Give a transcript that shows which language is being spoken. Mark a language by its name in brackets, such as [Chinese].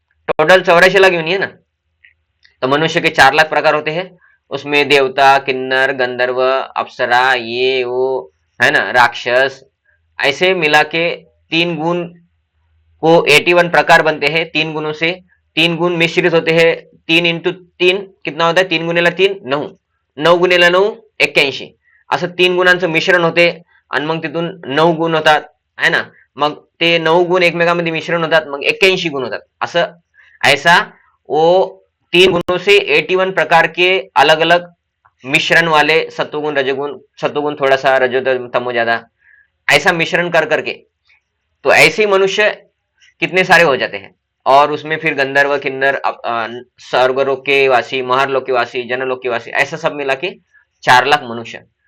[Hindi] Total 84 lakh योनि है ना। तो मनुष्य के 4 लाख प्रकार होते हैं, उसमें देवता किन्नर गंधर्व अप्सरा ये वो, है ना, राक्षस, ऐसे मिला के 3 गुण को 81 प्रकार बनते हैं। 3 गुणों से 3 गुण मिश्रित होते हैं। [Marathi] 3 × 3 [Hindi] कितना होता है, [Marathi] 3 × 3 9, 9 × 9 81, असं 3 गुणांचं मिश्रण होते आणि मग तिथून 9 गुण होतात, है ना। मग ते 9 गुण एकमेकांमध्ये मिश्रण होतात, मग 81 गुण होतात। [Hindi] असं ऐसा वो 3 गुणों से 81 प्रकार के अलग अलग मिश्रण वाले सत्वगुण रजोगुण, सत्वगुण थोड़ा सा रजो तमो ज्यादा, ऐसा मिश्रण कर करके तो ऐसे ही मनुष्य कितने सारे हो जाते हैं। और उसमें फिर गंधर्व किन्नर स्वर्गलोक के वासी महरलोक के वासी जनलोक के वासी, ऐसा सब मिला के 4 लाख मनुष्य।